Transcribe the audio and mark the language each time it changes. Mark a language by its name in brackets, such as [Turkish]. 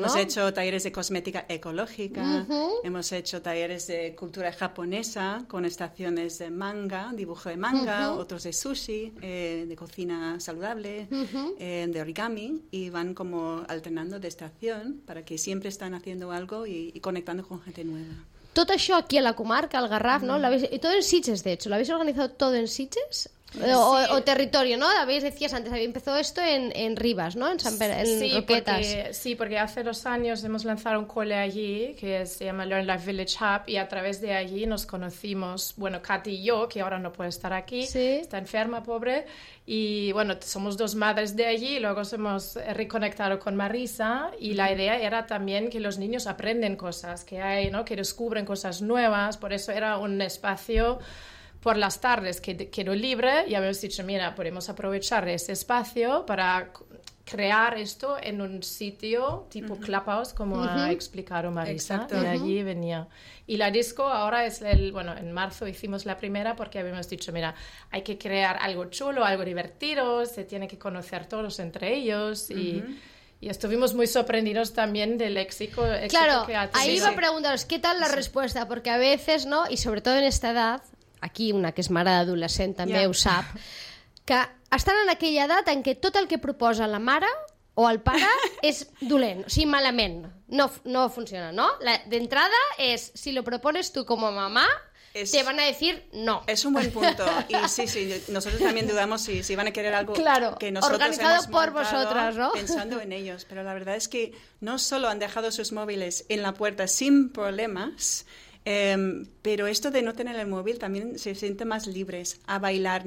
[Spanish] Hemos hecho talleres de cosmética ecológica, uh-huh. hemos hecho talleres de cultura japonesa con estaciones de manga, dibujo de manga, uh-huh. otros de sushi, de cocina saludable, uh-huh. De origami, y van como alternando de estación para que siempre estan haciendo algo y conectando con gente nueva. [Catalan] Tot això aquí a la comarca, al Garraf, no? [Spanish] I tot en Sitges, de hecho. ¿Lo habéis organizado todo en Sitges? O territorio, ¿no? Habéis decías antes, había empezado esto en Rivas, ¿no? En San Pedro, en sí, Roquetas. Porque hace dos años hemos lanzado un cole allí que se llama Learn Life Village Hub, y a través de allí nos conocimos, bueno, Katy y yo, que ahora no puede estar aquí, ¿sí? está enferma, pobre, y bueno, somos dos madres de allí, y luego hemos reconectado con Marisa, y la idea era también que los niños aprenden cosas, que hay, ¿no? Que descubren cosas nuevas, por eso era un espacio por las tardes que quedó libre, y habíamos dicho, mira, podemos aprovechar ese espacio para crear esto en un sitio tipo uh-huh. Clubhouse, como uh-huh. ha explicado Marisa, exacto. de allí uh-huh. venía. Y la disco ahora es el, bueno, en marzo hicimos la primera porque habíamos dicho, mira, hay que crear algo chulo, algo divertido, se tiene que conocer todos entre ellos y... Uh-huh. Y estuvimos muy sorprendidos también del éxito claro, que ha tenido. Claro, ahí iba a preguntaros, ¿qué tal la sí. respuesta? Porque a veces, ¿no? Y sobre todo en esta edad, [Catalan] aquí una que es mare d'adolescent també yeah. ho sap, que estan en aquella edat en què tot el que proposa la mare o el pare és dolent, o sigui, malament. No, no funciona, no? D'entrada és, [Spanish] si lo propones tú como mamá, te van a decir no. Es un buen punto. Y sí, sí, nosotros también dudamos si van a querer algo claro, que nosotros organizado hemos por vosotras, ¿no? pensando en ellos. Pero la verdad es que no solo han dejado sus móviles en la puerta sin problemas, pero esto de no tener el móvil también se siente más libres a bailar.